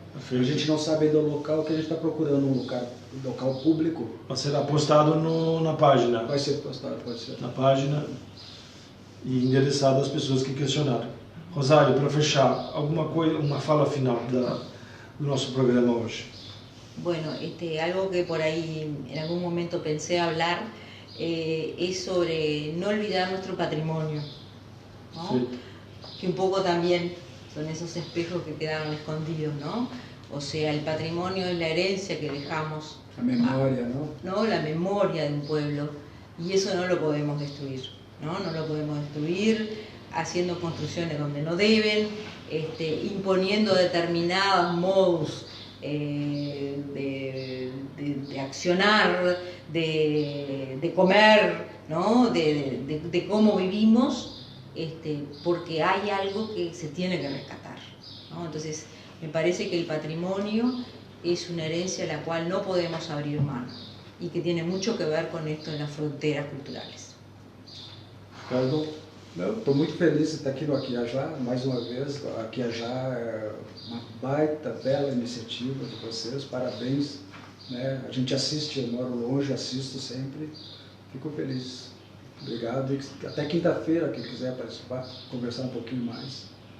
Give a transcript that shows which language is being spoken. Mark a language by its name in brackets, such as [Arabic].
[Portuguese] Perfeito. A gente não sabe ainda o local, que a gente está procurando um local público. Será postado na página. Vai ser postado, pode ser. Na página e endereçado às pessoas que questionaram. Rosário, para fechar, alguma coisa, uma fala final do nosso programa hoje. [Spanish] Bueno, algo que por ahí en algún momento pensé hablar es sobre no olvidar nuestro patrimonio, ¿no? Sí. Que un poco también son esos espejos que quedaron escondidos, ¿no? O sea, el patrimonio es la herencia que dejamos. La memoria, ¿no? La memoria de un pueblo, y eso no lo podemos destruir, ¿no? No lo podemos destruir haciendo construcciones donde no deben, imponiendo determinados modos de accionar, de comer, ¿no? de cómo vivimos, porque hay algo que se tiene que rescatar, ¿no? Entonces, me parece que el patrimonio es una herencia a la cual no podemos abrir mano y que tiene mucho que ver con esto en las fronteras culturales. Ricardo? [Portuguese] Estou muito feliz de estar aqui no Aquiajá, mais uma vez. O Aquiajá é uma baita, bela iniciativa de vocês, parabéns. Né? A gente assiste, eu moro longe, assisto sempre. Fico feliz. Obrigado. E até quinta-feira, quem quiser participar, conversar um pouquinho mais.